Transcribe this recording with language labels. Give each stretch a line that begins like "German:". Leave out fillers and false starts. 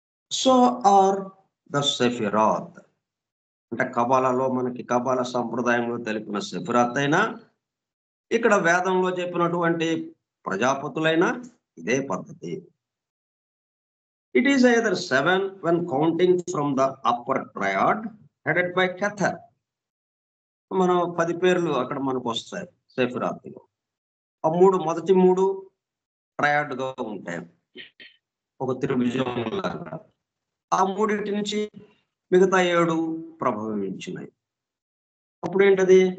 English: So are the sephiroth.
Telugu: అంటే కబాలలో మనకి కబాల సంప్రదాయంలో తెలిపిన సెఫిరాత్ అయినా, ఇక్కడ వేదంలో చెప్పినటువంటి ప్రజాపతులైనా ఇదే పద్ధతి.
English: It is either 7 when counting from the upper triad headed by Kether.
Telugu: మనం 10 పేర్లు అక్కడ మనకు వస్తాయి సెఫిరాత్లో. ఆ మొదటి 3 ట్రయాడ్ గా ఉంటాయి, ఒక త్రిభుజం లాగా. ఆ మూడింటి నుంచి మిగతా 7 ప్రభవించినాయి. అప్పుడు ఏంటది?